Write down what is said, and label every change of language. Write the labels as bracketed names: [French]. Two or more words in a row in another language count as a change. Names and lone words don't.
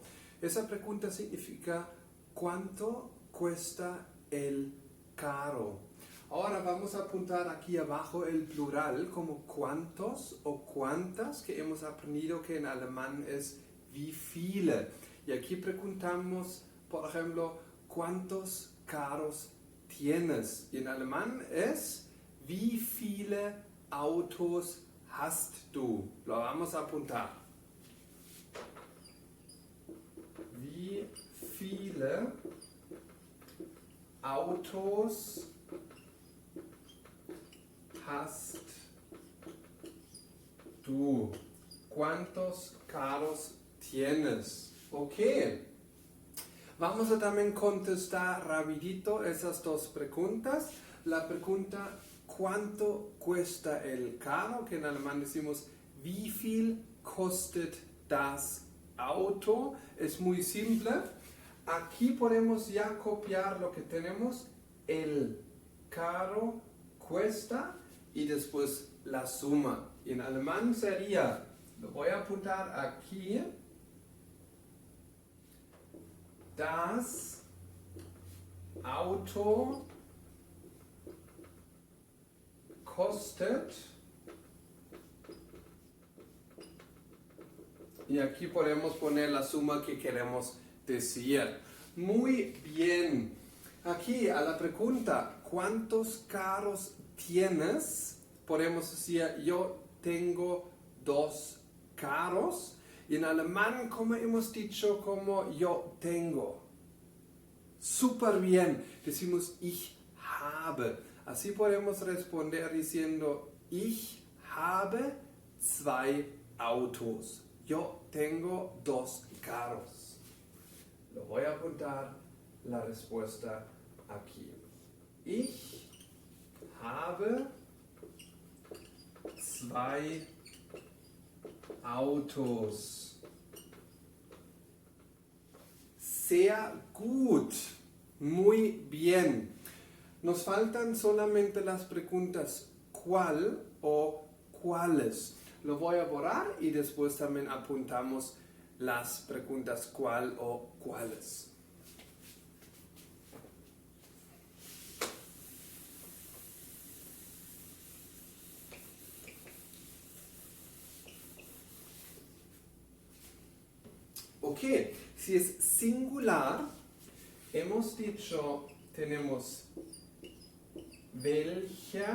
[Spanish] Esa pregunta significa ¿cuánto cuesta el carro? Ahora vamos a apuntar aquí abajo el plural como cuántos o cuántas, que hemos aprendido que en alemán es [German] wie viele. [Spanish] Y aquí preguntamos, por ejemplo, ¿cuántos carros tienes? Y en alemán es [German] Wie viele Autos hast du? [Spanish] Lo vamos a apuntar. [German] Wie viele Autos hast du? [Spanish] ¿Cuántos carros tienes? Ok. Vamos a también contestar rapidito esas dos preguntas. La pregunta ¿cuánto cuesta el carro? Que en alemán decimos [German] wie viel kostet das Auto? [Spanish] Es muy simple. Aquí podemos ya copiar lo que tenemos. El carro cuesta y después la suma. Y en alemán sería, lo voy a apuntar aquí, [German] das Auto kostet, [Spanish] y aquí podemos poner la suma que queremos decir. Muy bien. Aquí a la pregunta ¿cuántos carros tienes? Podemos decir yo tengo 2 carros. Y en alemán, como hemos dicho, como yo tengo. Súper bien. Decimos [German] ich habe. [Spanish] Así podemos responder diciendo, [German] ich habe 2 Autos. [Spanish] Yo tengo 2 carros. Lo voy a apuntar. la respuesta aquí. [German] Ich habe 2 Autos. Sehr gut. [Spanish] Muy bien. Nos faltan solamente las preguntas ¿cuál o cuáles? Lo voy a borrar y después también apuntamos las preguntas ¿cuál o cuáles? Ok, si es singular, hemos dicho, tenemos welcher.